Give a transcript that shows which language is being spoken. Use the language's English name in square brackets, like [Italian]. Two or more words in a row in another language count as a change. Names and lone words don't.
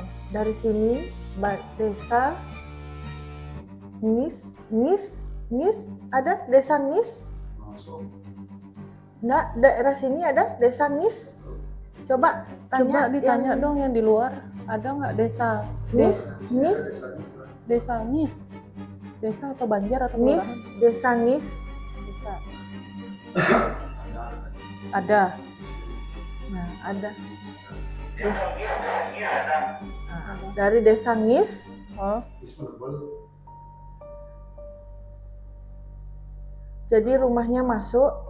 [Indonesian] Dari sini, desa Ngis, ada desa Ngis? Nggak, daerah sini ada desa Ngis? Coba ditanya dong yang di luar, ada nggak desa? Ngis? Desa Ngis? Desa atau Banjar atau Ngis, kelurahan? desa Ngis. Desa. Ada. Nah, ada. Dari desa Ngis. Jadi rumahnya masuk.